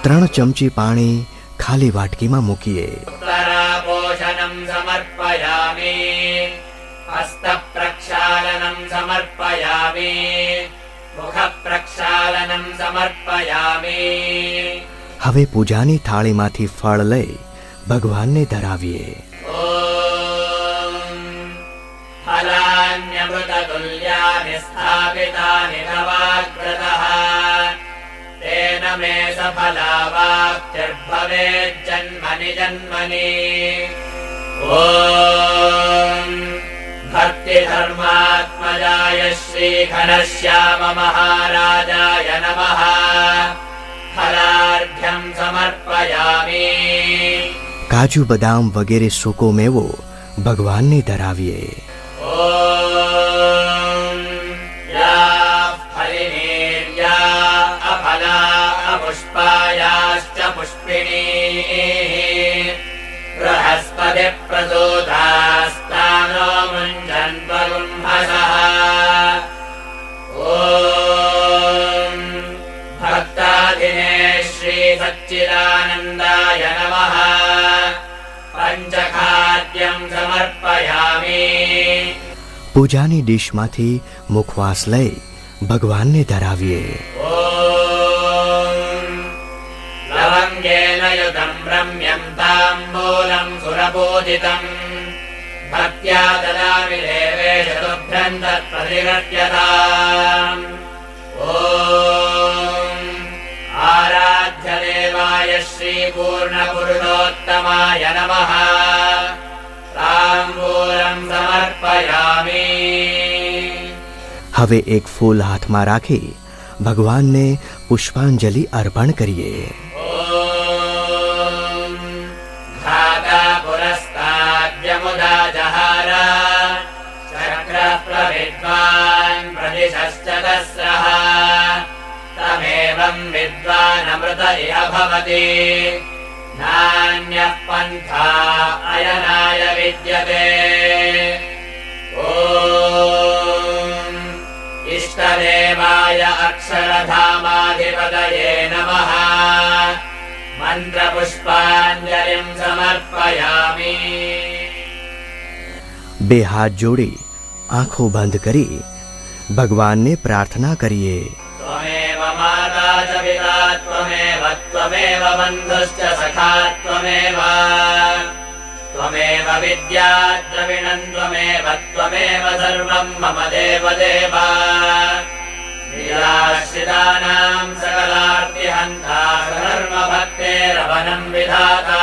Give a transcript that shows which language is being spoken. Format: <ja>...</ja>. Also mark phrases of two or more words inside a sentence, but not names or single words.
<gu>ચમચી પાણી ખાલી વાટકીમાં મૂકીએ.</gu> <sa>उत्तरापोषणं समर्पयामि, हस्तप्रक्षालनं समर्पयामि, मुखप्रक्षालनं समर्पयामि.</sa> <gu>હવે પૂજાની થાળીમાંથી ફળ લઈ ભગવાનને ધરાવીએ.</gu> <sa>फलान्यमृततुल्यानि स्थापितानि नवाग्रतः, तेन मे सफलावाप्तिर्भवेज्जन्मनि जन्मनि. ॐ भक्तिधर्मात्मजाय श्रीघनश्याम महाराजाय नमः. फलार्घ्यं समर्पयामि.</sa> <gu>કાજુ બદામ વગેરે સૂકો મેવો ભગવાનને ધરાવીએ.</gu> <sa>ॐ या फलिनीर्या अफला अपुष्पायाश्च पुष्पिणीः बृहस्पतिप्रसूतास्तानो मुञ्जन्त्वगुंहसः. ॐ भक्ताधिने श्रीसच्चिदानन्दाय नमः. पञ्चखाद्यं समर्पयामि.</sa> <gu>પૂજાની ડીશમાંથી મુખવાસ લઈ ભગવાનને ધરાવીએ.</gu> <sa>ॐ लवङ्गेन युतं रम्यं ताम्बूलं सुरपूजितं भक्त्या ददामि देवेश तुभ्यं तत्प्रतिगृह्यताम्. ॐ आराध्य देवाय श्रीपूर्णपुरुषोत्तमाय नमः. ताम्बूलं समर्पयामि.</sa> <gu>હવે એક ફૂલ હાથમાં રાખી ભગવાનને પુષ્પાંજલિ અર્પણ કરીએ.</gu> <sa>ॐ घाता पुरस्ताद्यमुदा जहार चक्रः प्रविद्वान् प्रतिशश्च दस्रः. तमेवं विद्वानमृत इह भवति. नान्यः पन्था अयनाय विद्यते. ॐ इष्टदेवाय अक्षरधामाधिपतये नमः. मन्त्रपुष्पाञ्जलिं समर्पयामि.</sa> <gu>બે હાથ જોડી આંખો બંધ કરી ભગવાનને પ્રાર્થના કરીએ.</gu> <sa>त्वमेव माता च पिता त्वमेव त्वमेव बन्धुश्च सखा त्वमेव. त्वमेव विद्या द्रविणं त्वमेव त्वमेव सर्वं मम देवदेव. निराश्रितानां सकलार्तिहन्ता सर्वभक्तेरवनं विधाता.</sa>